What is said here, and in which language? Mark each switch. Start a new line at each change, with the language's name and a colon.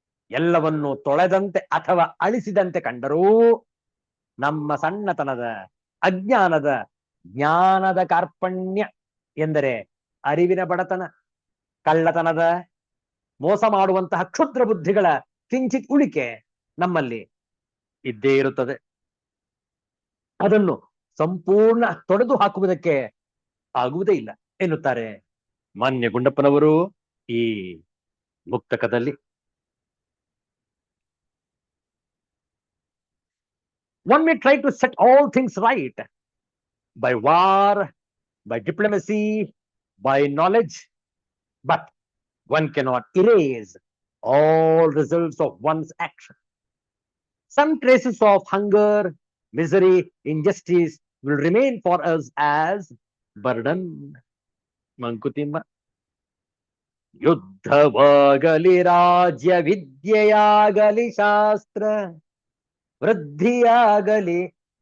Kannada: ಎಲ್ಲವನ್ನು ತೊಳೆದಂತೆ ಅಥವಾ ಅಳಿಸಿದಂತೆ ಕಂಡರೂ ನಮ್ಮ ಸಣ್ಣತನದ, ಅಜ್ಞಾನದ, ಜ್ಞಾನದ ಕಾರ್ಪಣ್ಯ ಎಂದರೆ ಅರಿವಿನ ಬಡತನ, ಕಳ್ಳತನದ, ಮೋಸ ಮಾಡುವಂತಹ ಕ್ಷುದ್ರ ಬುದ್ಧಿಗಳ ಕಿಂಚಿತ್ ಉಳಿಕೆ ನಮ್ಮಲ್ಲಿ ಇದ್ದೇ ಇರುತ್ತದೆ. ಅದನ್ನು ಸಂಪೂರ್ಣ ತೊಡೆದು ಹಾಕುವುದಕ್ಕೆ ಆಗುವುದೇ ಇಲ್ಲ ಎನ್ನುತ್ತಾರೆ ಮಾನ್ಯ ಗುಂಡಪ್ಪನವರು ಈ ಮುಕ್ತಕದಲ್ಲಿ.
English: One may try to set all things right by war, by diplomacy, by knowledge, but one cannot erase all results of one's action. Some traces of hunger, misery, injustice will remain for us as burden.
Kannada: Mankutimma. ಯುದ್ಧವಾಗಲಿ ರಾಜ್ಯ ವಿದ್ಯೆಯಾಗಲಿ ಶಾಸ್ತ್ರ, ವೃದ್ಧಿಯಾಗಲಿ